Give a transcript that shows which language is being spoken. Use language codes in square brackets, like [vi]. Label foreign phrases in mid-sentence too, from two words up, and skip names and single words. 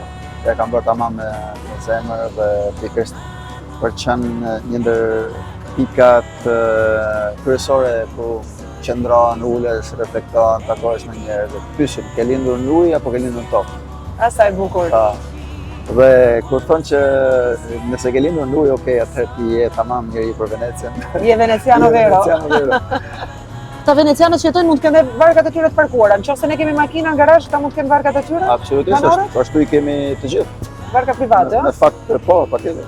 [sq] Ja kam bërë tamam me zemër dhe pikërisht për qenë një ndër pikat kryesore ku qëndron, ulesh, reflekton, takohesh me njerëz dhe pyesin, ke lindur në ujë apo ke lindur në tokë? Asa e bukur. Dhe kur thonë që nëse ke lindur në ujë, okej, atëherë ti je tamam njeri për Venecian. [it] Je veneciano vero. Veneciano vero. [sq] Ta venecianët që jetojnë mund të kenë dhe varkat e tyre të parkuara. Nëse ne kemi makina në garazh, ta mund të kenë varkat e tyre? Absolutisht, ashtu i kemi të gjithë. Varka private, Në fakt, po, patjetër.